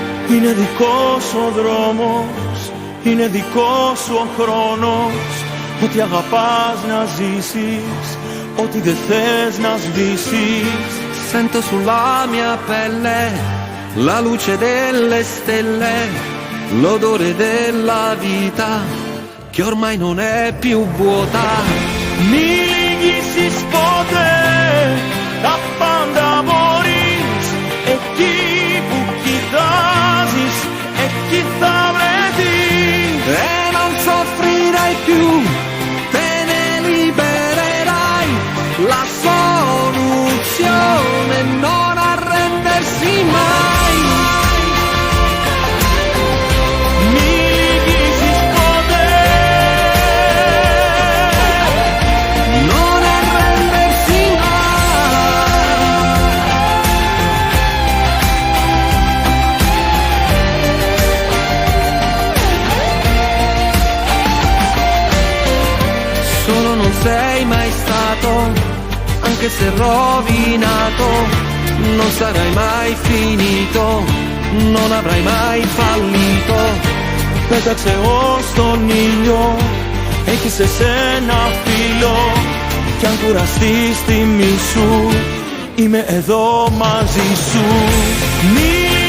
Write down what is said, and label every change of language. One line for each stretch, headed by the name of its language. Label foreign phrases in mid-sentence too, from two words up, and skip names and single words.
Greek: Είναι δικός σου ο δρόμος, είναι δικός σου ο χρόνος. Ό,τι αγαπάς να ζήσεις, ό,τι δεν θες να σβήσεις.
Italian: Sento sulla mia pelle la luce delle stelle, l'odore della vita che ormai non è più vuota.
Greek: Μη λυγίσεις ποτέ, τα πάντα μπορείς. Εκεί που κοιτάζεις, εκεί θα βρεθείς.
Italian: E non soffrirai più, te ne libererai. La soluzione è non arrendersi mai.
Greek: Μη λυγίσεις ποτέ.
Italian: Non arrendersi mai. Solo non sei mai stato, anche se rovinato, non sarai mai finito, non avrai mai fallito.
Greek: Πέταξε ως τον ήλιο, έχεις εσένα φίλο. Κι αν κουραστείς τιμή σου, είμαι εδώ μαζί σου. Μη